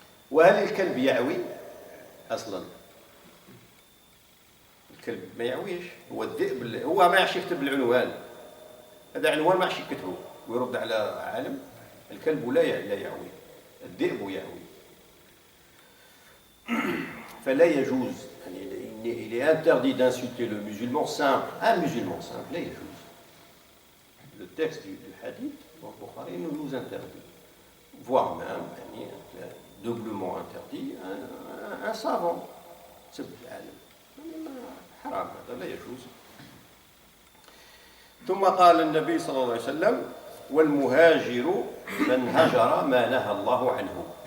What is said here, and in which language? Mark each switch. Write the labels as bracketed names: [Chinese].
[Arabic] وهل الكلب يعوي أصلا؟ الكلب ما يعويش، هو الذئب، هو ما يعرفش يكتب العنوان، هذا عنوان ما يعرفش يكتبه ويرد على عالم. الكلب لا يعوي، الذئب يعوي. فلا يجوز، يعني [French] il est interdit d'insulter le musulman simple, un musulman simple, [Arabic] لا يجوز. [French] Le texte du hadith dans Bukhari nous interdit, voire même يعني doublement interdit un savant. [Arabic] سب العالم حرام، هذا لا يجوز. ثم قال النبي صلى الله عليه وسلم: والمهاجر من هجر ما نهى الله عنه.